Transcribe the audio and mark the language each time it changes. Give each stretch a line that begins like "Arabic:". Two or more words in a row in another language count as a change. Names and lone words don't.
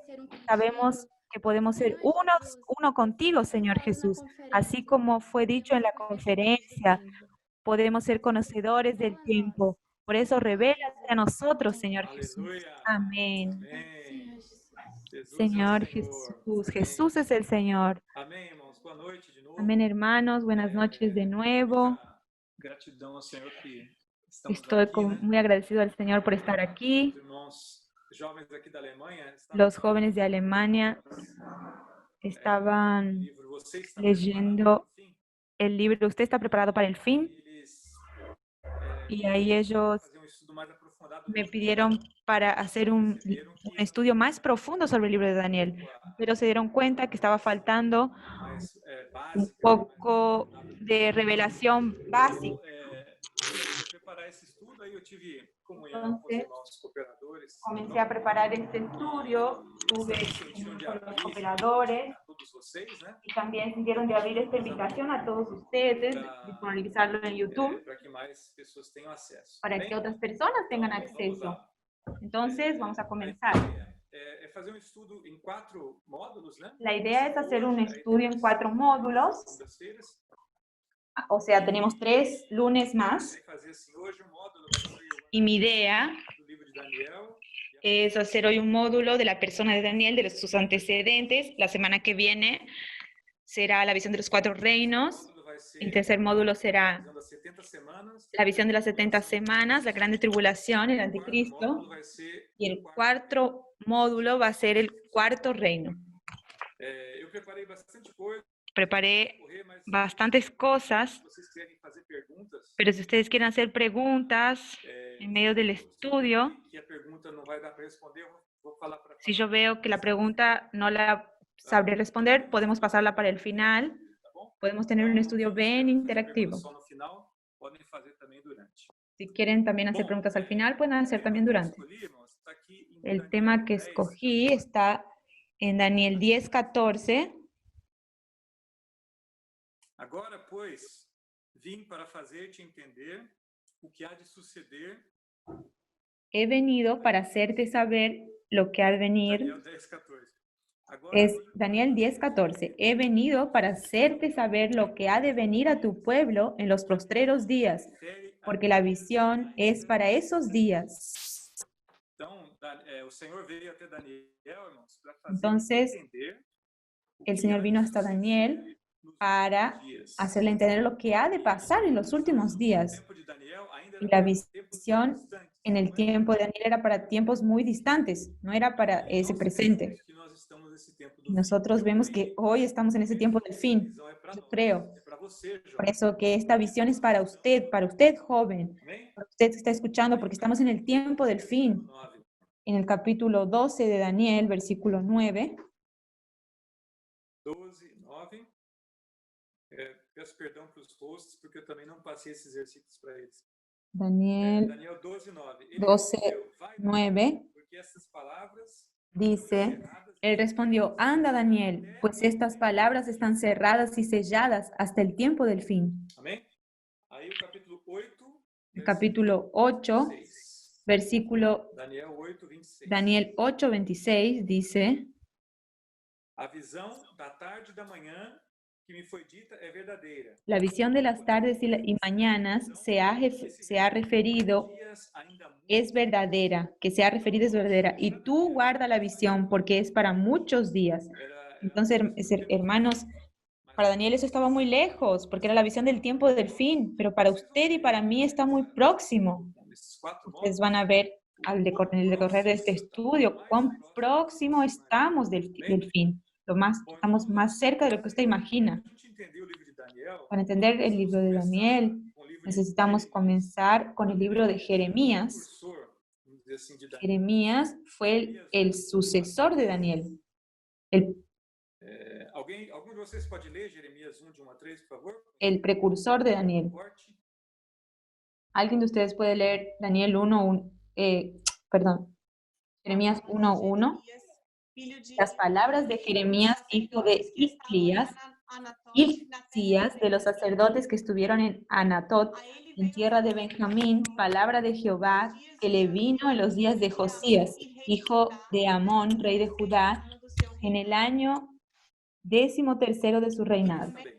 Spanish: Sabemos que podemos ser uno contigo, Señor Jesús. Así como fue dicho en la conferencia, podemos ser conocedores del tiempo. Por eso, revélate a nosotros, Señor Jesús.
Portuguese: Aleluia.
Spanish: Amén.
Portuguese: Amém.
Spanish: Señor Jesús. Jesús es el Señor.
Portuguese: Amém, irmãos. Boa noite de novo.
Spanish: Amén, hermanos. Buenas noches de nuevo.
Portuguese: Muita gratidão ao Senhor que estamos
Spanish: Estoy
Portuguese: aqui, né?
Spanish: muy agradecido al Señor por estar aquí.
Portuguese: Os irmãos jovens aqui da Alemanha estavam
Spanish: Los jóvenes de Alemania estaban
Portuguese: livro Você está
Spanish: leyendo
Portuguese: preparado para o fim?
Spanish: el libro ¿Usted está preparado para el fin?
Portuguese: Eles
Spanish: Y ahí ellos
Portuguese: faziam um estudo mais aprofundado do
Spanish: me
Portuguese: livro.
Spanish: pidieron para hacer un estudio más profundo sobre el libro de Daniel, pero se dieron cuenta que estaba faltando
Portuguese: mais
Spanish: un
Portuguese: básica,
Spanish: poco de revelación básica.
Portuguese: preparar esse estudo, aí eu tive comunhão com os irmãos cooperadores.
Spanish: Comencé a preparar este estudio, tuve con los cooperadores
Portuguese: A todos vocês, né?
Spanish: y también sintieron de abrir esta invitación a todos ustedes, disponibilizarlo en YouTube
Portuguese: Para que mais pessoas tenham acesso.
Spanish: para que otras personas tengan
Portuguese: Vamos
Spanish: acceso.
Portuguese: lá.
Spanish: Entonces, vamos a comenzar.
Portuguese: É fazer um estudo em 4 módulos, né?
Spanish: La idea es hacer un estudio en 4 módulos,
Portuguese: Segundas-feiras.
Spanish: o sea, tenemos 3 lunes más.
Portuguese: Vai fazer assim, hoje o módulo vai ser
Spanish: Y mi idea
Portuguese: do livro de Daniel.
Spanish: es hacer hoy un módulo de la persona de Daniel, de sus antecedentes. La semana que viene será la visión de los 4 reinos.
Portuguese: O módulo vai ser
Spanish: El tercer módulo será
Portuguese: das 70 semanas.
Spanish: la visión de las 70 semanas, la grande tribulación, el
Portuguese: O
Spanish: anticristo.
Portuguese: módulo vai ser
Spanish: Y el 4 módulo va a ser el 4 reino.
Portuguese: eu preparei bastante coisa,
Spanish: Preparé
Portuguese: correr, mas
Spanish: bastantes cosas,
Portuguese: se vocês querem fazer perguntas,
Spanish: pero si ustedes quieren hacer preguntas en medio del estudio,
Portuguese: que a pergunta não vai dar para responder, eu vou falar para
Spanish: si yo veo que la pregunta no la sabré responder, podemos pasarla para el final.
Portuguese: tá bom?
Spanish: Podemos tener un estudio bien
Portuguese: Fazer
Spanish: interactivo.
Portuguese: perguntas só no final, podem fazer também durante.
Spanish: Si quieren también hacer preguntas al final, pueden hacer también durante.
Portuguese: Escolhi, irmãos, está aqui em
Spanish: El
Portuguese: Daniel
Spanish: tema que
Portuguese: 10,
Spanish: escogí está en Daniel 10:14.
Portuguese: Agora, pois, vim para fazer-te entender o que há de suceder.
Spanish: He venido para hacerte saber lo que ha de venir.
Portuguese: Daniel 10:14. Agora,
Spanish: Es Daniel 10:14. He venido para hacerte saber lo que ha de venir a tu pueblo en los postreros días,
Portuguese: refere a
Spanish: porque la visión es para esos días.
Portuguese: Então, o Senhor veio até Daniel, irmãos, para fazer
Spanish: Entonces,
Portuguese: entender
Spanish: El Señor vino hasta Daniel
Portuguese: nos
Spanish: para
Portuguese: últimos dias.
Spanish: hacerle entender lo que ha de pasar en los últimos
Portuguese: O
Spanish: días.
Portuguese: tempo de Daniel ainda
Spanish: Y
Portuguese: era
Spanish: la
Portuguese: para tempos
Spanish: visión
Portuguese: distantes,
Spanish: en el
Portuguese: não é?
Spanish: tiempo de Daniel era para tiempos muy distantes, no era para ese
Portuguese: Nós
Spanish: presente.
Portuguese: sabemos que nós estamos nesse tempo do fim.
Spanish: Nosotros vemos que hoy estamos en ese tiempo del
Portuguese: A
Spanish: fin.
Portuguese: visão é para
Spanish: Yo
Portuguese: nós,
Spanish: creo.
Portuguese: é para você,
Spanish: Por
Portuguese: jovem.
Spanish: eso que esta visión es para usted joven,
Portuguese: Amém?
Spanish: para usted que está escuchando, porque estamos en el tiempo del fin.
Portuguese: 9.
Spanish: En el capítulo 12 de Daniel, versículo 9,
Portuguese: 12, 9. Peço perdão para os hosts, porque eu também não passei esses versículos para eles. Daniel Daniel 12, 9. Ele
Spanish: 12,
Portuguese: respondeu, vai,
Spanish: 9,
Portuguese: porque essas palavras
Spanish: dice, él respondió, anda Daniel, pues estas palabras están cerradas y selladas hasta el tiempo del fin.
Portuguese: Amém? Aí o capítulo 8,
Spanish: El capítulo 8,
Portuguese: 26.
Spanish: versículo
Portuguese: Daniel 8, 26.
Spanish: Daniel 8, 26 dice,
Portuguese: A visão da tarde e da manhã que me foi dita é verdadeira.
Spanish: la visión de las tardes y mañanas se ha referido,
Portuguese: Dias ainda muito
Spanish: es verdadera, que se ha referido es verdadera, y tú guarda la visión porque es para muchos días.
Portuguese: era
Spanish: Entonces, hermanos, para Daniel eso estaba muy lejos, porque era la visión del tiempo del fin, pero para usted y para mí está muy próximo.
Portuguese: nesses 4
Spanish: Ustedes van a ver en el decorrer de este estudio cuán próximo estamos del fin. Estamos más cerca de lo que usted imagina.
Portuguese: A gente entender o livro de Daniel,
Spanish: Para entender el libro de Daniel,
Portuguese: com o livro
Spanish: necesitamos comenzar con el libro de Jeremías.
Portuguese: precursor, vamos dizer assim,
Spanish: de Daniel. Jeremías fue el sucesor de Daniel.
Portuguese: Algum de vocês pode ler Jeremias 1, de 1 a 3, por favor?
Spanish: El precursor de Daniel. Corte. ¿Alguien de ustedes puede leer Daniel 1, Jeremías 1:1? Las palabras de Jeremías, hijo de Hilcías, de los sacerdotes que estuvieron en Anatot, en tierra de Benjamín, palabra de Jehová que le vino en los días de Josías, hijo de Amón, rey de Judá, en el año 13º de su reinado.